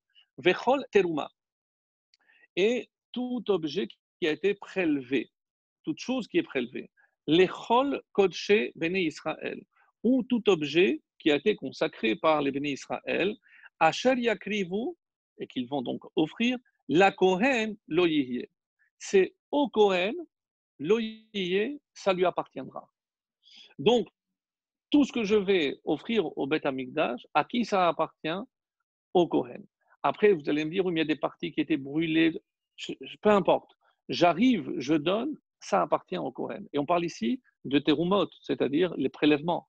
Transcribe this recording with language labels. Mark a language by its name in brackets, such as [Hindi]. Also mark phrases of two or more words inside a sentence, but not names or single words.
[Hebrew] Vechol teruma, [French] et tout objet qui a été prélevé, toute chose qui est prélevée. [Hebrew] Lechol kodshe bene Israël, [French] ou tout objet qui a été consacré par les béné Israël, [Hebrew] asher yakrivu, [French] et qu'ils vont donc offrir, [Hebrew] la Kohen lo yihye. [French] C'est au Kohen, [Hebrew] lo yihye, [French] ça lui appartiendra. Donc, tout ce que je vais offrir au Beth Amikdash, à qui ça appartient? Au Kohen. Après, vous allez me dire, oui, mais il y a des parties qui étaient brûlées, peu importe. J'arrive, je donne, ça appartient au Kohen. Et on parle ici de terumot, c'est-à-dire les prélèvements.